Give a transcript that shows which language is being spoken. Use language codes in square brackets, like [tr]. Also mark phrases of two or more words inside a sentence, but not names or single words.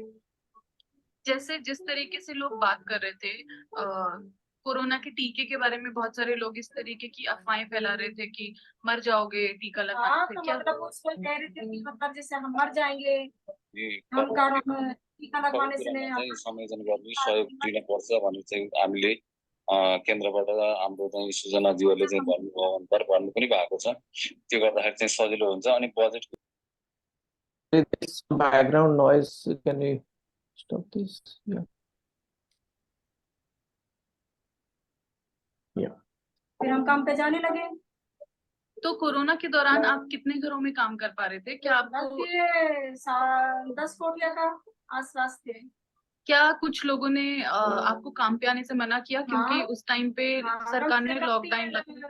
[hi] जैसे जिस तरीके से लोग बात कर रहे थे कोरोना के टीके के बारे में, बहुत सारे लोग इस तरीके की अफवाहें फैला रहे थे कि मर जाओगे टीका लगवाने से। तो क्या मतलब उसको कह रहे थे कि मतलब जैसे हम मर जाएंगे, हम कारण टीका लगवाने से नहीं [ne] संयोजन गर्ने सहयोग दिनुपर्छ भन्ने चाहिँ हामीले केन्द्रबाट हाम्रो चाहिँ सृजनाज्यूहरूले चाहिँ भन्नु पनि भएको छ। त्यो गर्दाखेरि चाहिँ सजिलो हुन्छ। अनि बजेट [en] This background noise, can you stop this? Yeah. Yeah. [hi] फिर हम काम पे जाने लगे। तो कोरोना के दौरान आप कितने घरों में काम कर पा रहे थे? क्या आपको 10 कोटिया का आसपास थे। क्या कुछ लोगों ने आपको काम पे आने से मना किया? क्योंकि उस टाइम पे सरकार ने लॉकडाउन लगा।